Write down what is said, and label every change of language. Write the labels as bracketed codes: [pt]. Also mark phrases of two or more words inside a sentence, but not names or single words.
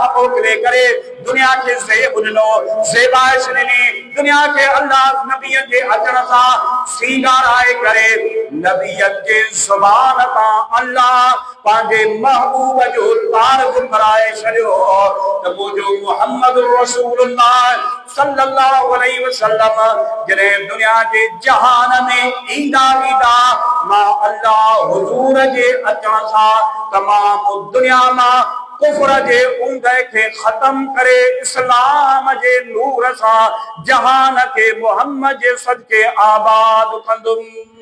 [sd] मोकिले करे दुनिया खे ज़ेब ॾिनो, ज़ेबाइश ॾिनी, दुनिया खे अल्लाह नबियनि जे अचण सां सींगाराए करे नबियनि जे ज़ुबान तां अल्लाह पंहिंजे महबूब जो तारीफ़ कराए छॾियो त मुंहिंजो मुहम्मद [ar] رسول الله صلى الله عليه وسلم [sd] जॾहिं दुनिया जे जहान में ईंदा ईंदा, मां अल्लाह हुजूर जे अचण सां तमाम दुनिया मां कुफर जे ऊंदहि खे ख़त्म करे इस्लाम जे नूर सां जहान खे मुहम्मद जे सदके आबाद कंदुमि।